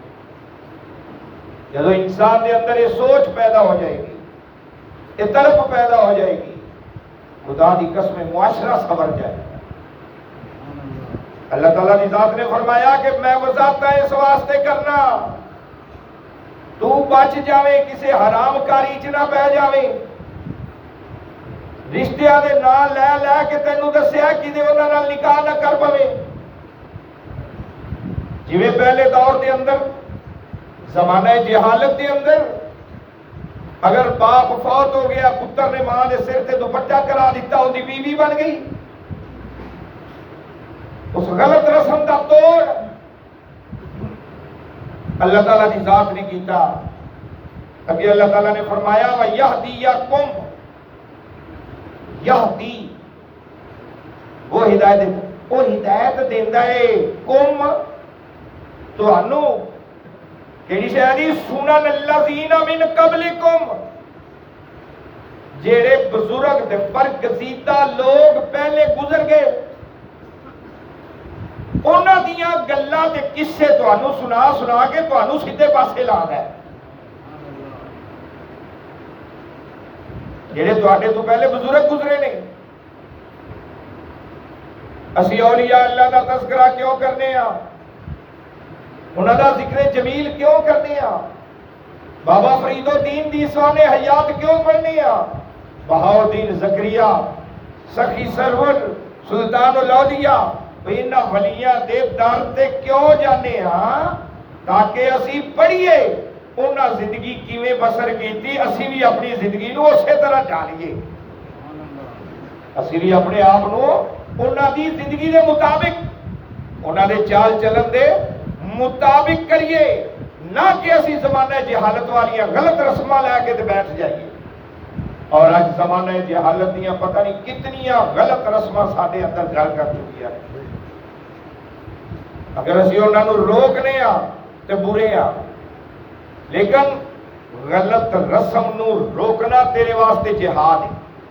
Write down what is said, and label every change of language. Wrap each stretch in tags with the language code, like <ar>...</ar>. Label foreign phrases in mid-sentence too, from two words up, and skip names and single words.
<pa>جب انسان دے اندر یہ سوچ پیدا ہو جائے گی، یہ طرف پیدا ہو جائے گی، خدا دی قسم معاشرہ سنور جائے گا. اللہ تعالیٰ دی ذات نے فرمایا کہ میں وضاحت اس واسطے کرنا تو بچ جاوے کسے حرام کاری چ نہ پہ جاوے. رشتیاں دے نام لے لے کے تینوں دسیا کدے انہاں نال نکاح نہ کر پوے. جویں پہلے دور دے اندر زمانہ جہالت دے اندر اگر باپ فوت ہو گیا پتر نے ماں دے سر تے دوپٹہ کرا دیتا ان دی بیوی بن گئی. اس غلط رسم دا توڑ اللہ تعالیٰ کی ذات نے کیتا. ابھی اللہ تعالیٰ نے فرمایا وَيَهْدِيَكُمْ، یہدی وہ ہدایت دیندا ہے کم تہانوں کیڑی شے دی</pa> <ar>سنن الذین من قبلکم،</ar> <pa>جیڑے بزرگ تے برگزیدہ لوگ پہلے گزر گئے انہاں دیاں گلاں تے قصے تہانوں سنا سنا کے تہانوں سیدھے پاسے لا دے. جڑے تواڈے تو پہلے بزرگ گزرے نے. اسی اولیاء اللہ دا تذکرہ کیوں کرنے ہاں، انہاں دا ذکر جمیل کیوں کرنے ہاں؟ بابا فرید الدین دی سوان حیات کیوں پڑھنی آ؟ بہاؤدین زکریہ سخی سرور سلطان الاولیاء انہاں ولیاں دے در تے کیوں جانے ہاں؟ تاکہ اسی پڑھیے انہاں زندگی کیویں بسر کیتی، اسی بھی اپنی زندگی نو اسی طرح جانیے، اسی بھی اپنے آپ نو انہاں دی زندگی دے مطابق، انہاں دے چال چلن دے مطابق کریے، نہ کہ اسی زمانہ جہالت والیاں غلط رسمہ لے کے تے بیٹھ جائیے۔ اور آج زمانہ جہالت دیاں پتہ نہیں کتنیاں غلط رسمہ ساڈے اندر گھر کر چکی ہے۔ اگر اسی انہاں نو روکنے آ تے برے آ، لیکن غلط رسم نو روکنا تیرے واسطے جہاد ہے۔</pa>